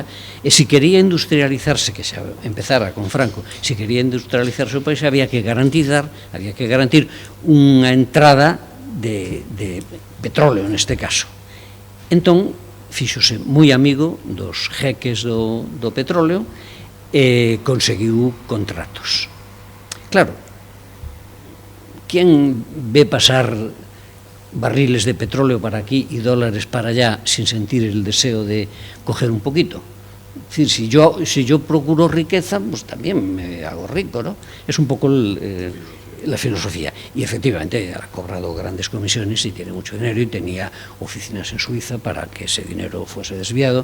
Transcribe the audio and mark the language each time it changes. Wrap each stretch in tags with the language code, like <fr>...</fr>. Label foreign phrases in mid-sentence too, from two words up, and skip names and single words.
<gl>E se quería industrializarse, que xa empezara con Franco, se quería industrializarse o país, había que garantir unha entrada de petróleo neste caso. Entón, fíxose moi amigo dos jeques do petróleo e conseguiu contratos. Claro, quen ve pasar barriles de petróleo para aquí</gl> <es>y dólares para allá sin sentir el deseo de coger un poquito? Es decir, si yo procuro riqueza, pues también me hago rico, ¿no? Es un poco la filosofía. Y efectivamente ha cobrado grandes comisiones y tiene mucho dinero y tenía oficinas en Suiza para que ese dinero fuese desviado.</es>